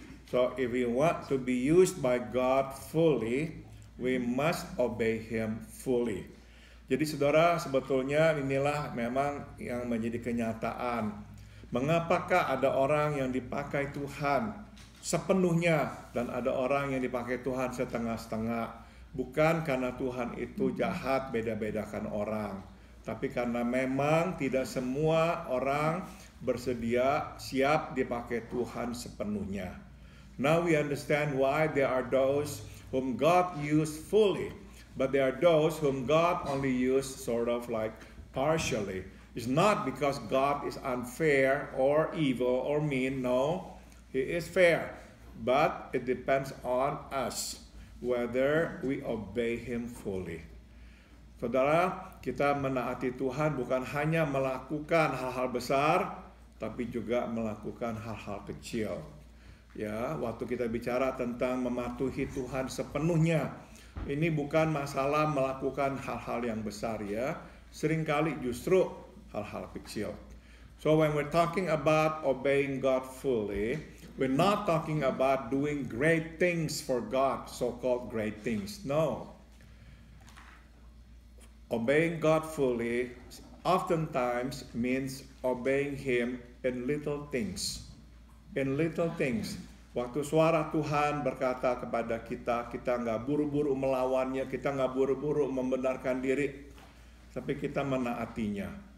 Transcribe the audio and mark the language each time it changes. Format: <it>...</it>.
<en>So if we want to be used by God fully, we must obey Him fully.</en> <id>Jadi saudara, sebetulnya inilah memang yang menjadi kenyataan. Mengapakah ada orang yang dipakai Tuhan sepenuhnya dan ada orang yang dipakai Tuhan setengah-setengah? Bukan karena Tuhan itu jahat, beda-bedakan orang, tapi karena memang tidak semua orang bersedia siap dipakai Tuhan sepenuhnya.</id> <en>Now we understand why there are those whom God used fully, but there are those whom God only used sort of like partially. It's not because God is unfair or evil or mean. No, He is fair. But it depends on us whether we obey Him fully.</en> <id>Saudara, kita menaati Tuhan bukan hanya melakukan hal-hal besar, tapi juga melakukan hal-hal kecil. Ya, waktu kita bicara tentang mematuhi Tuhan sepenuhnya, ini bukan masalah melakukan hal-hal yang besar ya. Seringkali justru hal-hal kecil.</id> <en>So when we're talking about obeying God fully, we're not talking about doing great things for God, so-called great things. No. Obeying God fully oftentimes means obeying Him in little things. In little things.</en> <id>Waktu suara Tuhan berkata kepada kita, kita nggak buru-buru melawannya, kita nggak buru-buru membenarkan diri, tapi kita menaatinya.</id>